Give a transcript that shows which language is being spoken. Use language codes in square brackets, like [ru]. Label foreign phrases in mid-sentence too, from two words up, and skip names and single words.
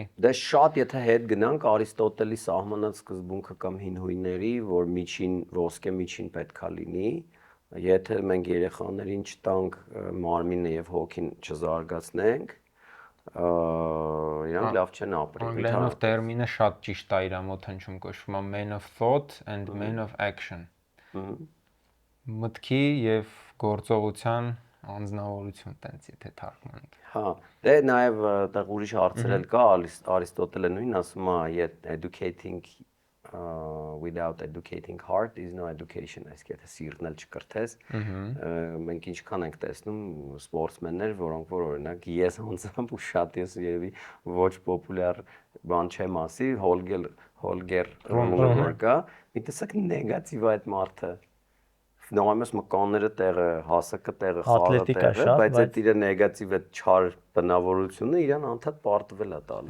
[hy] Դե շատ եթե հետ գնանք Արիստոտելի սահմանած սկզբունքը կամ հին հույների, որ միջին ոսկե միջին պետքա լինի, եթե մենք երեխաներին չտանք մարմինը եւ հոգին չզարգացնենք, իրանք լավ չեն ապրի։ Անգլերենով տերմինը շատ ճիշտ է իր մոտ հնչում, կոչվում է [en] man of thought and man of action։ [hy] Մտքի եւ գործողության անձնավորություն տենց եթե թարգմանենք։ Հա, դե նաեւ այդտեղ ուրիշ հարցեր էլ կա, Արիստոտելը նույնն ասում է, [en] educating without educating heart is no education, [hy] այսինքն եթե սիրտն էլ չկրթես, մենք ինչքան ենք տեսնում սպորտսմեններ, որոնք որ օրինակ ես անձամբ ու շատ ես երևի ոչ պոպուլյար բան չեմ ասի, Հոլգեր Ռունբերգը, մի տեսակ նեգատիվ այդ մարդը նոմայմես մկանները տեղը, հասակը տեղը, խաղը տեղը, բայց այդ իր նեգատիվ այդ չար բնավորությունը իրան անդադ պարտվել է տալիս։